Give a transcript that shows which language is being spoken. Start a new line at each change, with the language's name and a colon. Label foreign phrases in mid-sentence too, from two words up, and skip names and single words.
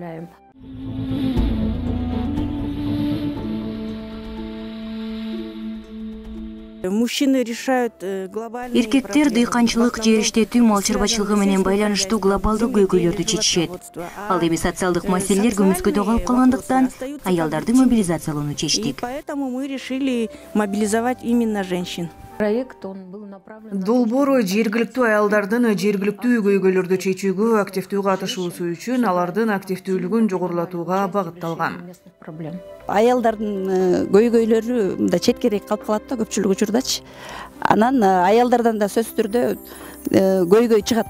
Kyrgyz: Эркектер дыйканчылык, жер иштетүү, мал чарбачылыгы менен байланыштуу глобалдык көйгөйлөрдү чечишет. Ал эми социалдык маселелер көмүскөдө калып калгандыктан аялдарды мобилизациялоону чечтик.
Russian: Поэтому мы решили мобилизовать именно женщин.
Kyrgyz: Долбоор жергиликтүү аялдардын жергиликтүү көйгөйлөрдү чечүүгө активдүү катышуусу үчүн алардын активдүүлүгүн жогорулатууга багытталган. Аялдардын көйгөйлөрү мындай четкерээк калып калат да көпчүлүк учурдачы. Анан аялдардан да сөзсүз түрдө көйгөй чыгат.